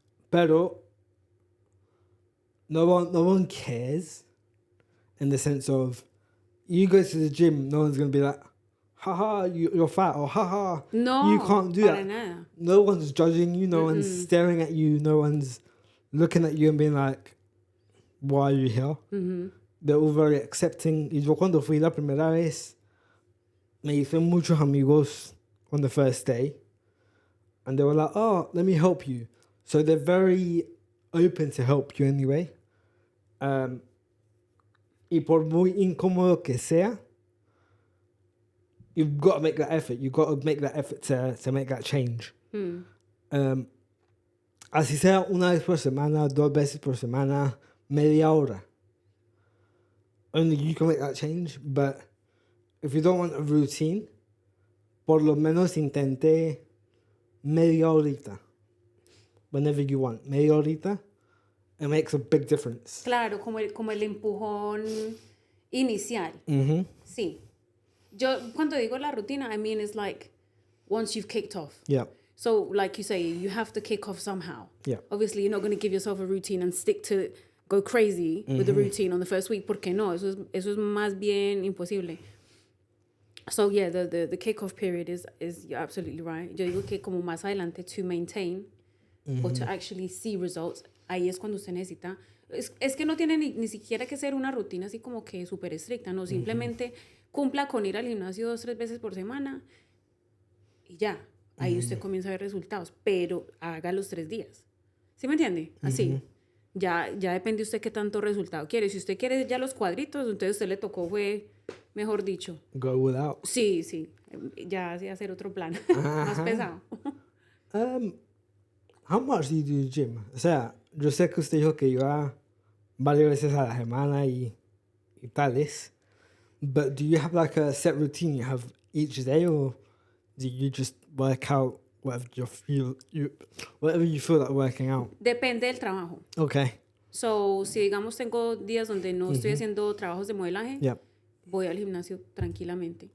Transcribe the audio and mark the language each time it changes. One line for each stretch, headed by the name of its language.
Spanish: Pero
English: no one cares in the sense of, you go to the gym, no one's going to be like, haha, you're fat, or haha, no, you can't do that.
Spanish: Nada.
English: No one's judging you, no one's staring at you, no one's looking at you and being like, why are you here? They're all very accepting.
Spanish: Y yo cuando fui la primera vez, me hice muchos amigos
English: on the first day. And they were like, oh, let me help you. So they're very open to help you anyway.
Spanish: Y por muy incómodo que sea,
English: you've got to make that effort. You've got to make that effort to make that change.
Spanish: Así sea una vez por semana, 2 veces por semana, media hora.
English: Only you can make that change. But if you don't want a routine,
Spanish: por lo menos intente media horita.
English: Whenever you want.
Spanish: Media horita.
English: It makes a big difference.
Spanish: Claro, como el empujón inicial. Sí. Yo, cuando digo la rutina,
English: I mean it's like once you've kicked off. Yeah. So, like you say, you have to kick off somehow. Yeah. Obviously, you're not going to give yourself a routine and stick to go crazy with the routine on the first week.
Spanish: ¿Por qué no? Eso es más bien imposible.
English: So, yeah, the kickoff period is you're absolutely right.
Spanish: Yo digo que como más adelante
English: to maintain or to actually see results,
Spanish: ahí es cuando usted necesita. Es que no tiene ni siquiera que ser una rutina así como que súper estricta, no, simplemente cumpla con ir al gimnasio 2-3 veces por semana y ya, ahí usted comienza a ver resultados, pero haga los 3 días. ¿Sí me entiende? Así. Ya depende usted qué tanto resultado quiere. Si usted quiere ya los cuadritos, entonces usted le tocó fue, mejor dicho.
English: Go without.
Spanish: Sí. Ya hacer otro plan. Más pesado.
English: How much do you do gym?
Spanish: O sea, yo sé que usted dijo que iba varias veces a la semana y tales.
English: But do you have like a set routine you have each day, or do you just work out whatever whatever you feel like working out?
Spanish: Depende del trabajo.
English: Okay.
Spanish: So, si digamos tengo días donde no estoy haciendo trabajos de modelaje,
English: Yep.
Spanish: voy al gimnasio tranquilamente.